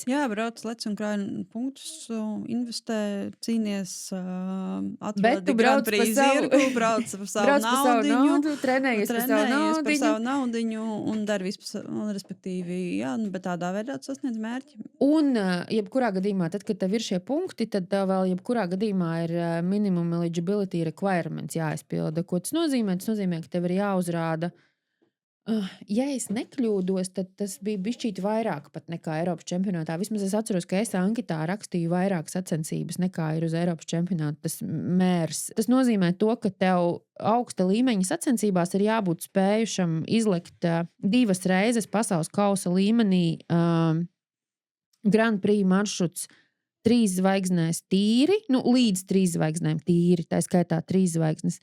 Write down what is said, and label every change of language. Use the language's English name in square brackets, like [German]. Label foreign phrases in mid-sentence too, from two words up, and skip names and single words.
[Latvian] Jā, brauc, lec un krāj punktus, investē, cīnies, atvedi Grand Prix zirgu, brauc par savu naudiņu, trenējies par savu naudiņu un dari visu, respektīvi, jā, bet tādā veidā sasniedz mērķi. Un, jebkurā gadījumā, tad, kad tev ir šie punkti, tad tev vēl jebkurā gadījumā ir [English] minimum eligibility requirements [Latvian] jāizpilda. Ko tas nozīmē? Tas nozīmē, ka tev ir jāuzrāda. Ja es nekļūdos, tad tas bija bišķīt vairāk pat nekā Eiropas čempionātā. Vismaz es atceros, ka es anketā rakstīju vairāk sacensības nekā ir uz Eiropas čempionāta tas mērs. Tas nozīmē to, ka tev augsta līmeņa sacensībās ir jābūt spējušam izlikt 2 reizes pasaules kausa līmenī Grand Prix maršruts 3 zvaigznēs tīri, līdz 3 zvaigznēm tīri, tā skaitā 3 zvaigznes.